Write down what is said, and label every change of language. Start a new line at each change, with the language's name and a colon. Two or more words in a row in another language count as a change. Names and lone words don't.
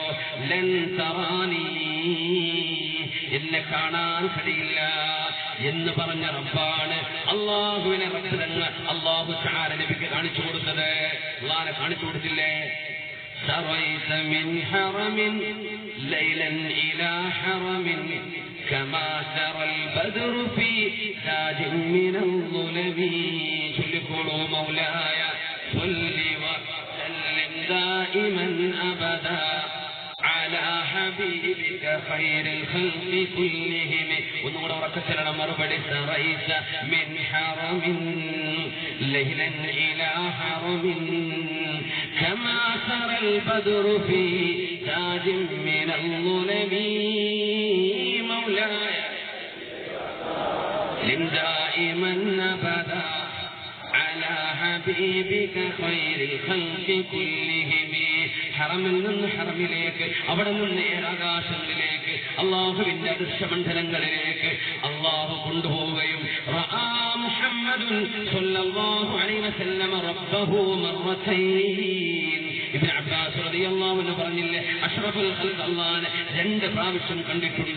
Arabic: لن تراني,
Malayalam: എന്നെ കാണാൻ കഴിയില്ല എന്ന് പറഞ്ഞ റബ്ബാണ്. അല്ലാഹുവിനെ റബ്ബ് തന്നെ
Arabic: الله تعالى
Malayalam: നബിക്ക് കാണിച്ചു കൊടുത്തത്. അല്ലാഹുവിനെ കാണിച്ചു കൊടുത്തില്ലേ?
Arabic: سريت من حرم ليلا إلى حرم كما ترى البدر في تاج من الظلم. قولوا مولاي صل وسلم دائما أبدا على حبيبك خير الخلق كلهم. ونور ركعتنا مربع سريت من حرم ليلا إلى حرم كما ترى البدر في تاج من الظلم. مولاي سلم دائما أبدا على حبيبك خير الخلق كلهم.
Malayalam: ഹറമിൽ നിന്ന് ഹറമിലേക്ക്, അവിടെ നിന്ന് ഏഴാകാശങ്ങളിലേക്ക്, അള്ളാഹുവിന്റെ അദൃശ്യമണ്ഡലങ്ങളിലേക്ക് അള്ളാഹു കൊണ്ടുപോവുകയും
Arabic: محمد صلى الله عليه وسلم ربه مرتين.
Malayalam: ഇബ്നു അബ്ബാസ്
Arabic: رضي الله عنه
Malayalam: പറഞ്ഞില്ലേ,
Arabic: أشرف الخلق
Malayalam: അല്ലാഹുവിനെ 2 പ്രാവശ്യം കണ്ടിട്ടുണ്ട്.